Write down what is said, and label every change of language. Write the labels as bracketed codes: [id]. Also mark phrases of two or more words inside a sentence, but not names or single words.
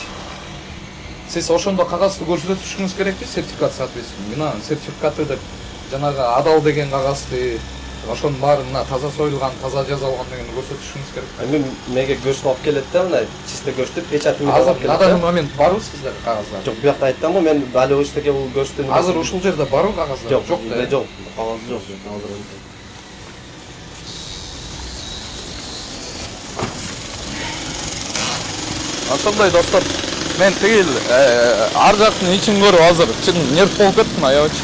[ky] Сиз ошондо кагазды көрсөтүшүңүз керекпи? [ru] Сертификат соответствие. [ky] Мына сертификаты деп жанагы адал деген кагазды, ошонун баарына таза союлган, таза жазалган дегенди көрсөтүшүңүз керек. Мен меге көчтү алып келет да, мына чисто көчтү печатын Азыр алып келет. [ru] на данный момент [ky] барбы сиздер кагаздар? Жок, бу жакта айттым го, мен дали эчтеке бул көчтүн. Азыр ушул жерде барбы кагаздар? Жок, Жок да. жок, кагаз жок. Ошондой достор, мен тигил ар жактын ичин көрүп азыр чын нерв болуп кеттим аябычы.